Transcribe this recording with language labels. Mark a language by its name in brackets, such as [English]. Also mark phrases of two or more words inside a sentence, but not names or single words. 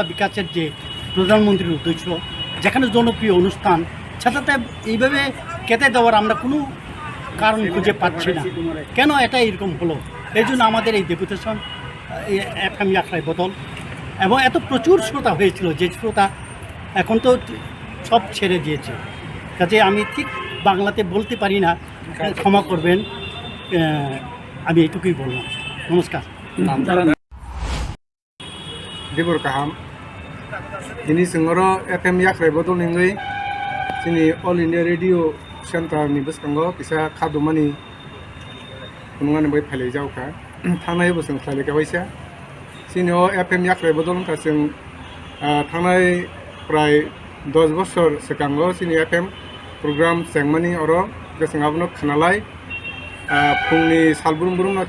[Bangla] বিকাশের যে প্রধানমন্ত্রীর উদ্দেশ্য যেখানে জনপ্রিয় অনুষ্ঠান সেটাতে এইভাবে কেটে দেওয়ার আমরা কোনো কারণ খুঁজে পাচ্ছি না কেন এটা এরকম হলো এই জন্য আমাদের এই ডেপুটেশন FM যাত্রায় বদল এবং এত প্রচুর শ্রোতা হয়েছিল যে শ্রোতা এখন তো সব ছেড়ে দিয়েছে কাজে আমি ঠিক বাংলাতে বলতে পারি না ক্ষমা করবেন আমি এইটুকুই বললাম নমস্কার [Kok Borok] দেবর কাহাম ini sengoro FM yakrai bodol ningoi sini All India Radio Center ni beskango kisa khadumani kunungan bai phalai jauka thanai bo seng khlai ka waisa sini o FM yakrai bodol ka seng thanai prai 10 বছর sekango sini FM program sengmani oro geseng abno khanalai phungni salburum na